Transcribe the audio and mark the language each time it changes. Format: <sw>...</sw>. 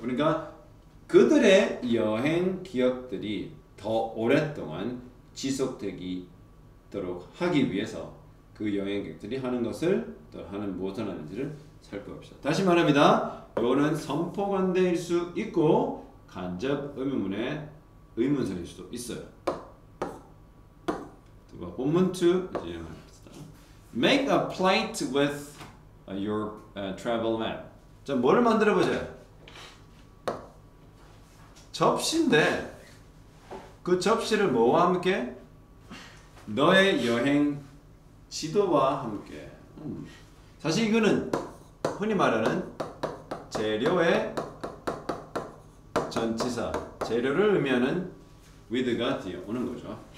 <ko>그러니까 그들의 여행 기억들이 더 오랫동안 지속되도록 하기 위해서 그 여행객들이 하는 것을 또 하는 무엇을 하는지를 살펴봅시다. 다시 말합니다. 이거는 선포관대일 수 있고 간접 의문문의 의문사일 수도 있어요. 본문 2 이제 말합시다.</ko> <en>Make a plate with your travel map.</en> <ko>자, 뭐를 만들어 보자. 접시인데 그 접시를 뭐와 함께? 너의 여행 지도와 함께. 사실 이거는 흔히 말하는 재료의 전치사, 재료를 의미하는 with가 뒤에 오는 거죠.</ko>